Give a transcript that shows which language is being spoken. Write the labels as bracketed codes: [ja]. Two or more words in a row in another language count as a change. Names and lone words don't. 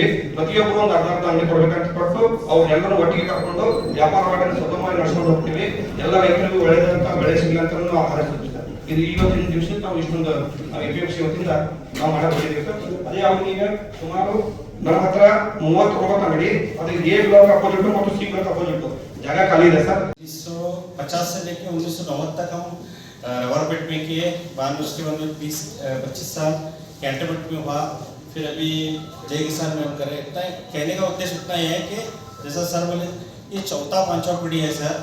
[kn] ಪ್ರತಿಯೊಬ್ಬರು ಒಂದು ಅರ್ಧ ಅರ್ಧ ಅಂಗಡಿ ಕೊಡ್ಬೇಕಂತ ಕೊಟ್ಟು ಅವ್ರೆಲ್ಲರೂ ಒಟ್ಟಿಗೆ ಕರ್ಕೊಂಡು ವ್ಯಾಪಾರವನ್ನು ಸುಗಮವಾಗಿ ನಡೆಸ್ಕೊಂಡು ಹೋಗ್ತೀವಿ। ಎಲ್ಲ ರೈತರಿಗೂ ಒಳ್ಳೆಯದಂತ ಬೆಳೆ ಸಿಗಲಿ ಅಂತ ನಾವು ಹಾರೈಸ್ತೀವಿ। ಇದು ಇವತ್ತಿನ ದಿವಸ ನಾವು ಇಷ್ಟೊಂದು ಎಪಿಎಂಸಿ ವತಿಯಿಂದ ನಾವು ಮಾಡಬಹುದು ಸರ್। ಅದೇ ಅವ್ರಿಗೆ ಸುಮಾರು ನನ್ನ ಹತ್ರ 39 ಅಂಗಡಿ, ಅದು [en] A block opposite [kn] ಮತ್ತು [en] C block opposite [hi] जगह खाली है सर। 1950 से लेकर 1990 तक हम रबर बेट में किए, बाद में उसके बाद में 20-25 साल कैंटरबेट में हुआ, फिर अभी जय किसान में हम कर रहे हैं। इतना कहने का उद्देश्य उतना ही है कि जैसा सर बोले ये चौथा पांचवा पीढ़ी है सर।